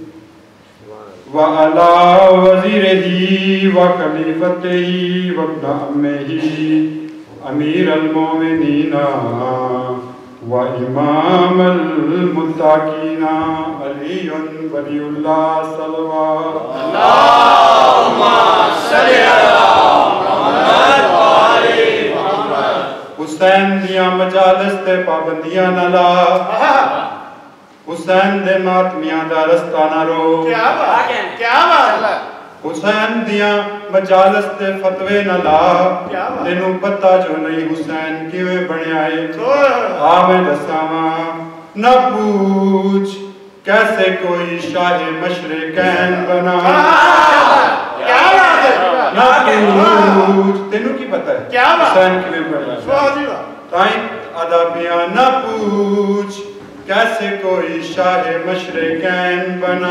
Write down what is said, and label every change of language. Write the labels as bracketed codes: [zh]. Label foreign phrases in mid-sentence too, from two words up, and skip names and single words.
[ar] وعلى وزيره وخليفته وابن عمه أمير المؤمنين وإمام المتقين علي ولي الله صلوات. اللهم صل على محمد وآل محمد. [pa] حسین دیاں مجالس تے پابندیاں نہ لا, حسین دے ماتمیاں دا رستہ نہ رو. کیا بات, حسین دیاں مجالس تے فتوے نہ لا, تینوں پتہ جو نہیں حسین کیویں بنیا ہے. آویں دساواں [ur] نہ پوچھ کیسے کوئی شاہ مشرقین بنا. [pa] نہ پوچھ, تینوں کی پتہ ہے حسین کیویں بنیا. [ur] تائیں ادابیاں نہ پوچھ کیسے کوئی شاہ مشرقین بنا.